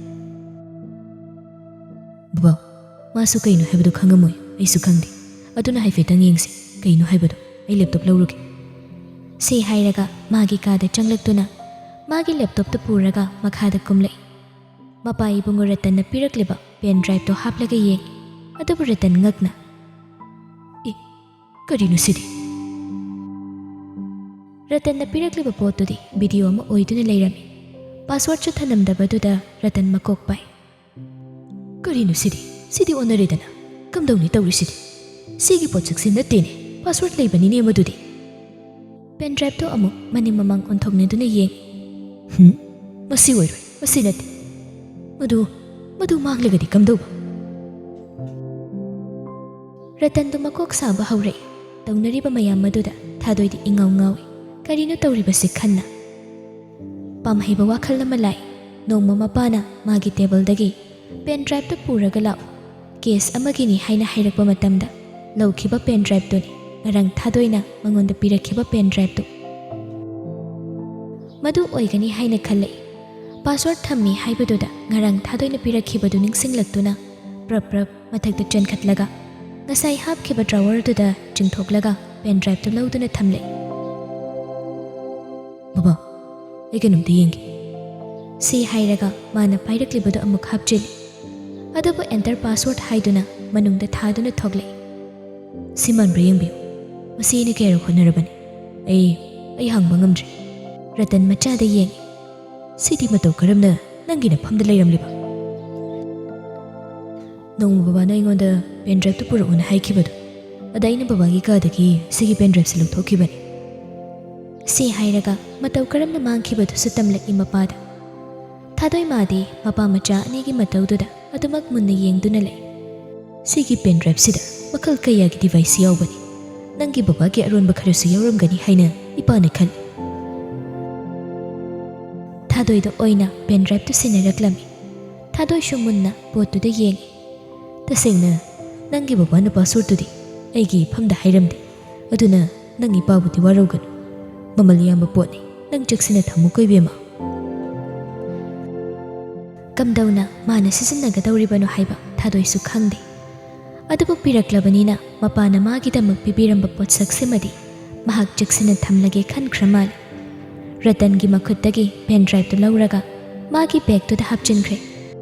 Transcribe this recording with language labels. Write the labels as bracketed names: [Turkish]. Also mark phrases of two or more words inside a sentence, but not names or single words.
[Manipuri] baba masu kaino haibadu khangamoi aisu khangdi aduna haifetang yengsi kaino haibadu ai laptop lauruge se hairaga magi kada changlaktuna magi laptop ta puraga makhada kumlai mapai bungo Ratanna pirakleba [English] pen drive [Manipuri] to haplaga yeng adabu Ratan ngakna e karinu sidi Ratanna pirakleba potudi video ama oiduna leirami password chu thanamdabaduda Ratan makok pai karinu sidi onaredana kamdawni tawrisidi sigi potsaksi nattene password leibanine madudi [English] pen drive [Manipuri] to amu mani mamang onthokne duna yeng masi oiroi masi natte madu manglagadi kamdawba Ratan du makok saba haurai taunariba mayam maduda thadoidi ingaw ngawi karino tawribasi khanna pamhaiba wakhal nama lai nongma mapana magi table dagi [English] pen drive [Manipuri] to puraga lao case amagini haina hairakpa matamda laukhiba [English] pen drive [Manipuri] to ni ngarang thadoina mangonda pirakhiba [English] pen drive [Manipuri] to madu oigani haina khallai password thammi haibaduda ngarang thadoina pirakhiba du ningsinglaktuna prap mathakta chenkhatlaga ngasai hapkhiba drawer duda chingthoklaga [English] pen drive [Manipuri] to lauduna thamlei baba eganumdi yengi si hairaga mana pairaklibudu amuk hapchili adabu [English] enter password [Manipuri] haiduna manungda thaduna thoglei simanbra yengbiu masini kero khonarabani ai hangba ngamdri Ratan machada yengi sidi matau karamna nangina phamda leiramliba nong baba na ingonda [English] pen drive [Manipuri] to pura una haikibadu adaina baba gi kadagi sigi [English] pen drive [Manipuri] silu thokibani si hairaga matau karamna mangkhibadu sutamlak imapada thadoi madi mapa macha anigi mataududa adumak munna yengduna lei sigi [English] pen drive [Manipuri] sida makal kayagi device yawbani nangi baba gi aronba kharasu yawramgani haina ipana khal thadoi da oina [English] pen drive [Manipuri] to sinaraklami thadoi shumunna potuda yengi tasengna nangi baba na password tudi aigi phamda hairamde aduna nangi pabudi waraugan mamal yamba potni nang cheksina thamu koibema kamdawna mana sisinnagadawribano haiba thadoisu khangde adubu piraklabanina mapana magidamak pibiramba potsaksimadi mahak cheksina thamlage khankhramal Ratangi makhuttagi [English] pen drive [Manipuri] to lauraga magi bag to the hapchinkhre